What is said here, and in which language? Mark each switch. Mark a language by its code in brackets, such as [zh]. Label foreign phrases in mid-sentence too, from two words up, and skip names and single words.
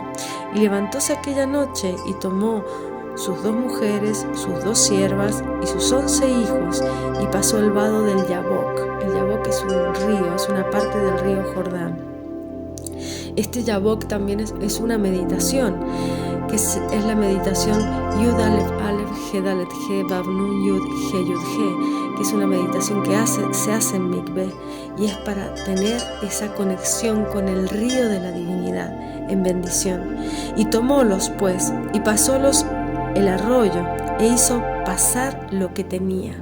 [es] Y levantóse aquella noche y tomó sus 2 mujeres, sus 2 siervas y sus 11 hijos, y pasó el vado del Yabok. El Yabok es un río, es una parte del río Jordán. Este Yabok también es una meditación, que es la meditación [he] יוד אלף אלף הא דלת הא וו נון יוד הא יוד הא, [es] que es una meditación que se hace en Mikveh, y es para tener esa conexión con el río de la divinidad en bendición. Y tomólos pues, y pasólos el arroyo, e hizo pasar lo que tenía.